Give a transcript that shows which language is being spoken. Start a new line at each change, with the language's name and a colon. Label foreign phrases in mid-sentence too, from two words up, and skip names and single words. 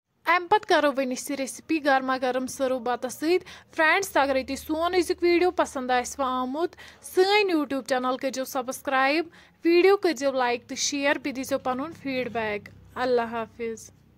Kashmiri: अम पत करो वन रेसिपी गर्मा गर्म सर्व बतस सत। फ्रेंड्स अगर तुम सोन अजुक वीडियो पसंद आमुत सन यूट्यूब चैनल करो सब्सक्राइब, वीडियो करो लाइक तो शेयर, बे दीजो पनुन फीडबैक।
Urdu: اللہ حافظ.